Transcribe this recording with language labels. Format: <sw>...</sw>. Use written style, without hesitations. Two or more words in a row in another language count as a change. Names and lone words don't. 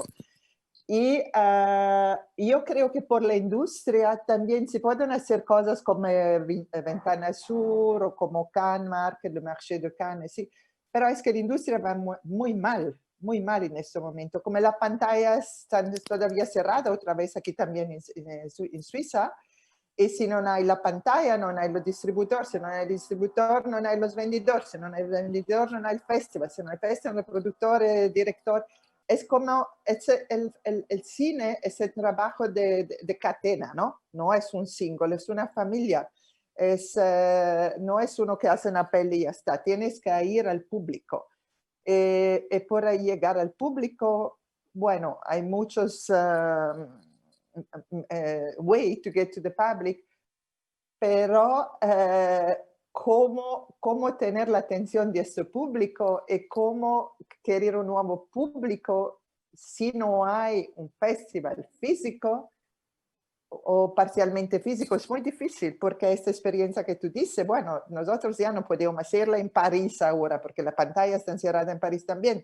<es>Y yo creo que por la industria también se pueden hacer cosas como Ventana Sur o como Cannes Market, le Marché de Cannes, sí, pero es que la industria va muy mal en este momento. Como las pantallas están todavía cerradas, otra vez aquí también en Suiza,</es> <it>E se non hai la pantalla, non hai il distributore, se non hai il distributore, non hai lo vendedor, se non hai il vendedor, non hai il festival, se non hai il festival,</it> <es>el productor, el director. Es como, el cine es el trabajo de cadena, ¿no? No es un single, es una familia. No es uno que hace una peli y ya está, tienes que ir al público. Y por llegar al público, bueno, hay muchos</es> <en>ways to get to the public,</en> <es>pero cómo tener la atención de ese público y cómo querer un nuevo público si no hay un festival físico o parcialmente físico, es muy difícil, porque esta experiencia que tú dices, bueno, nosotros ya no podemos hacerla en París ahora, porque la pantalla está encerrada en París también.</es>